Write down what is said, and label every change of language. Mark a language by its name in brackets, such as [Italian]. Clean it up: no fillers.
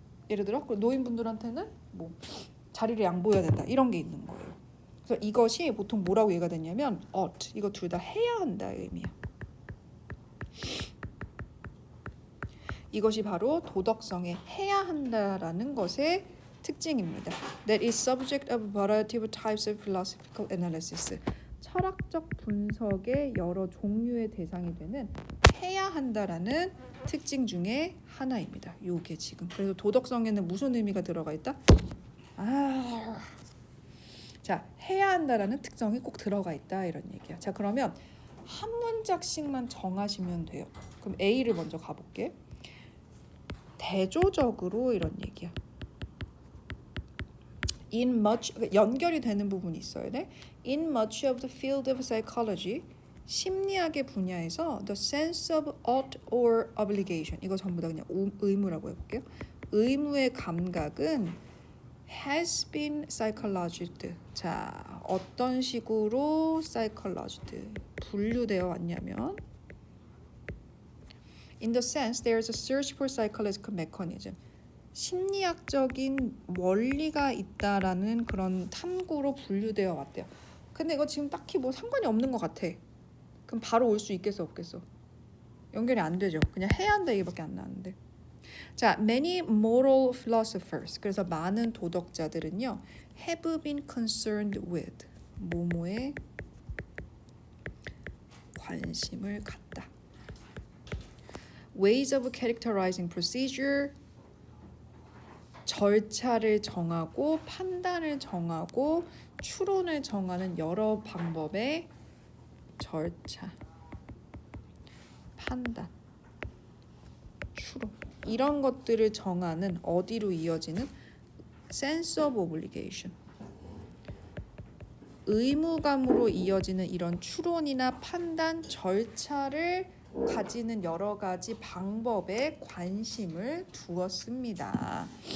[Korean] 예를 들어 노인분들한테는 뭐 자리를 양보해야 된다. 이런 게 있는 거예요. 그래서 이것이 보통 뭐라고 얘기가 되냐면 ought. 이거 둘 다 해야 한다의 의미야. 이것이 바로 도덕성의 해야 한다라는 것의 특징입니다. [English] That is subject of a variety of types of philosophical analysis. [Korean] 철학적 분석의 여러 종류의 대상이 되는 해야 한다라는 특징 중에 하나입니다. 요게 지금. 그래서 도덕성에는 무슨 의미가 들어가 있다? 자, 해야 한다라는 특성이 꼭 들어가 있다 이런 얘기야. 자, 그러면 한 문장씩만 정하시면 돼요. 그럼 A를 먼저 가볼게. 대조적으로 이런 얘기야. [English] In much [Korean] 연결이 되는 부분이 있어야 돼. [English] In much of the field of psychology, [Korean] 심리학의 분야에서 [English] the sense of ought or obligation, [Korean] 이거 전부 다 그냥 의무라고 해볼게요. 의무의 감각은 [English] has been psychologized. [Korean] 자, 어떤 식으로 [English] psychologized [Korean] 분류되어 왔냐면 [English] in the sense there is a search for psychological mechanism. [Korean] 심리학적인 원리가 있다라는 그런 탐구로 분류되어 왔대요. 근데 이거 지금 딱히 뭐 상관이 없는 것 같아. 그럼 바로 올 수 있겠어 없겠어? 연결이 안 되죠. 그냥 해야 한다 얘기밖에 안 나는데. [English] 자, many moral philosophers. [Korean] 그래서 많은 도덕자들은요, [English] have been concerned with [Korean] 뭐뭐에 관심을 갖다. [English] Ways of characterizing procedure. [Korean] 절차를 정하고 판단을 정하고 추론을 정하는 여러 방법의 절차, 판단, 추론 이런 것들을 정하는 어디로 이어지는 [English] sense of obligation, [Korean] 의무감으로 이어지는 이런 추론이나 판단 절차를 가지는 여러 가지 방법에 관심을 두었습니다.